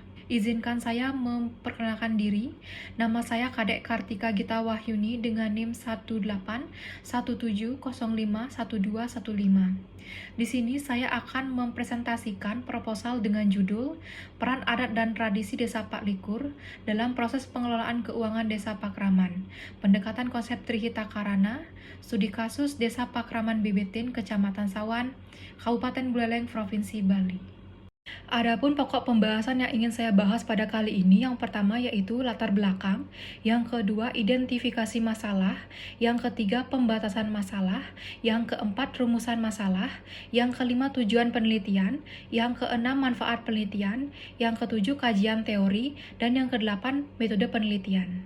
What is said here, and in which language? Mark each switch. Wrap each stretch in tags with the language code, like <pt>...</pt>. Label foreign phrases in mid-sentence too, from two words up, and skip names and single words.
<id>Izinkan saya memperkenalkan diri. Nama saya Kadek Kartika Gita Wahyuni dengan NIM 1817051215. Di sini saya akan mempresentasikan proposal dengan judul Peran Adat dan Tradisi Desa Pak Likur dalam proses pengelolaan keuangan Desa Pakraman. Pendekatan konsep Trihita Karana, studi kasus Desa Pakraman Bebetin, Kecamatan Sawan, Kabupaten Buleleng, Provinsi Bali. Adapun pokok pembahasan yang ingin saya bahas pada kali ini, yang pertama yaitu latar belakang, yang kedua identifikasi masalah, yang ketiga pembatasan masalah, yang keempat rumusan masalah, yang kelima tujuan penelitian, yang keenam manfaat penelitian, yang ketujuh kajian teori, dan yang kedelapan metode penelitian.</id>